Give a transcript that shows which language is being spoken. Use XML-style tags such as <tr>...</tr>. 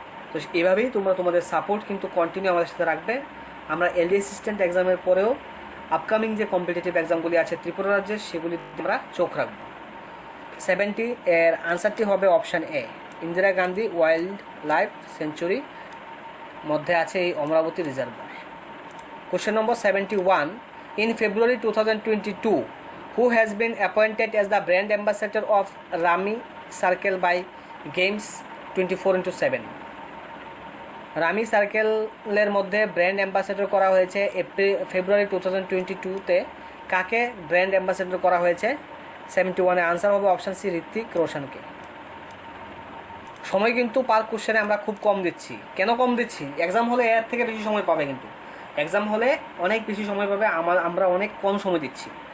<bn>তো এভাবেই তোমরা তোমাদের সাপোর্ট কিন্তু কন্টিনিউ আমাদের সাথে রাখবে। আমরা এলডি অ্যাসিস্ট্যান্ট এক্সামের পরেও আপকামিং যে কম্পিটিটিভ এক্সামগুলি আছে ত্রিপুরা রাজ্যের, সেগুলি আমরা চোখ রাখব। 70 এর আনসারটি হবে option A, Indira Gandhi wild life century মধ্যে আছে এই Amaravati reservoir.</bn> <en>Question number 71, in February 2022 who has been appointed as the brand ambassador of Rami Circle by Games 24/7?</en> <bn>Rummy সার্কেলের মধ্যে ব্র্যান্ড অ্যাম্বাসেডর করা হয়েছে ফেব্রুয়ারি 2022-তে। কাকে ব্র্যান্ড অ্যাম্বাসেডর করা হয়েছে? 71-এ আনসার হবে অপশান সি, ঋত্বিক রোশনকে। সময় কিন্তু পার কোশ্চেনে আমরা খুব কম দিচ্ছি। কেন কম দিচ্ছি? এক্সাম হলে এর থেকে বেশি সময় পাবে, কিন্তু এক্সাম হলে অনেক বেশি সময় পাবে, আমরা অনেক কম সময় দিচ্ছি।</bn>